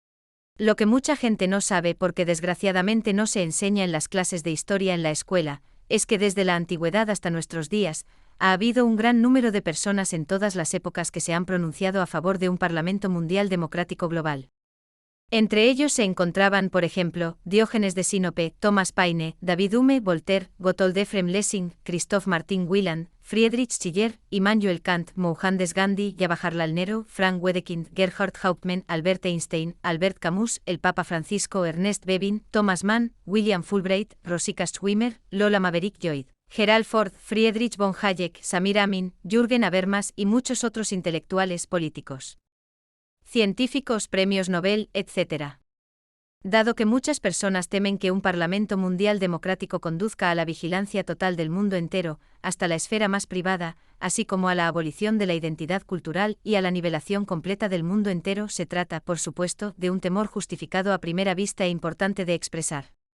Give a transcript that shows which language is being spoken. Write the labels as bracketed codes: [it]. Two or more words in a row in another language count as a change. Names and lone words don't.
[es] Lo que mucha gente no sabe porque desgraciadamente no se enseña en las clases de historia en la escuela, es que desde la antigüedad hasta nuestros días, ha habido un gran número de personas en todas las épocas que se han pronunciado a favor de un Parlamento Mundial Democrático Global. Entre ellos se encontraban, por ejemplo, Diógenes de Sinope, Thomas Paine, David Hume, Voltaire, Gotthold Ephraim Lessing, Christoph Martin Wieland, Friedrich Schiller, Immanuel Kant, Mohandas Gandhi, Jawaharlal Nehru, Frank Wedekind, Gerhard Hauptmann, Albert Einstein, Albert Camus, el Papa Francisco, Ernest Bevin, Thomas Mann, William Fulbright, Rosika Schwimmer, Lola Maverick Lloyd, Gerald Ford, Friedrich von Hayek, Samir Amin, Jürgen Habermas y muchos otros intelectuales políticos, científicos, premios Nobel, etc. Dado que muchas personas temen que un Parlamento Mundial Democrático conduzca a la vigilancia total del mundo entero, hasta la esfera más privada, así como a la abolición de la identidad cultural y a la nivelación completa del mundo entero, se trata, por supuesto, de un temor justificado a primera vista e importante de expresar.